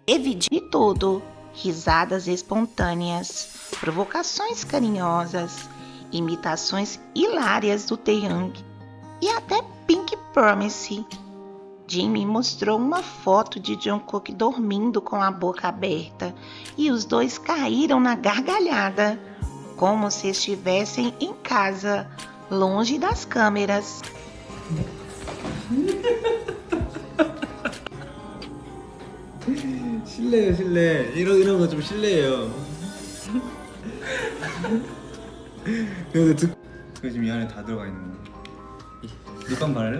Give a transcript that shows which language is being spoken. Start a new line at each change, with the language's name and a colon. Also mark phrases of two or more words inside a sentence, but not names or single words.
Portuguese: Teve de tudo: risadas espontâneas, provocações carinhosas, imitações hilárias do Taeyang, e até Pink Promise. Jimin mostrou uma foto de Jungkook dormindo com a boca aberta e os dois caíram na gargalhada, como se estivessem em casa, longe das câmeras.
Korean: 실례요. 이런 거 좀 실례예요. 근데 그 지금 이 안에 다 들어가 있는 거. 립밤 바를래?